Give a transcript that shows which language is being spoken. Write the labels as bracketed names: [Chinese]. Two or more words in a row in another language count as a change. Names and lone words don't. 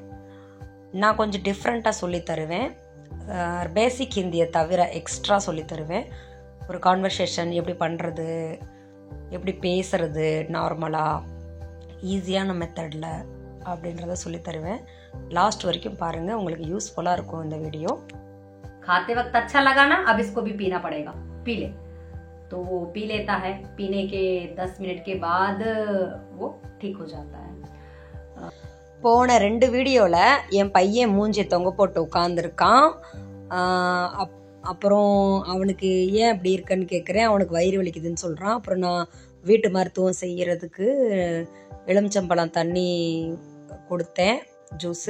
[Tamil] நான் கொஞ்சம் டிஃப்ரெண்ட்டாக சொல்லித்தருவேன். பேசிக் ஹிந்தியை தவிர எக்ஸ்ட்ரா சொல்லித்தருவேன். ஒரு கான்வர்சேஷன் எப்படி பண்ணுறது, எப்படி பேசுறது நார்மலாக [English] easy method [Tamil] அப்படின்றத சொல்லித்தருவேன். லாஸ்ட் வரைக்கும் பாருங்கள், உங்களுக்கு யூஸ்ஃபுல்லாக இருக்கும் இந்த வீடியோ. [Hindi] खाते वक्त अच्छा लगा ना, अब इसको भी पीना पड़ेगा, पी ले। तो वो पी लेता है, पीने के 10 मिनट के बाद वो ठीक हो जाता है. [Tamil] போன 2 வீடியோவில் என் பையன் மூஞ்சி தொங்க போட்டு உட்காந்துருக்கான். அப்புறம் அவனுக்கு ஏன் அப்படி இருக்குன்னு கேட்குறேன். அவனுக்கு வயிறு வலிக்குதுன்னு சொல்கிறான். அப்புறம் நான் வீட்டு மருத்துவம் செய்கிறதுக்கு எலுமிச்சம்பழம் தண்ணி கொடுத்தேன், ஜூஸு.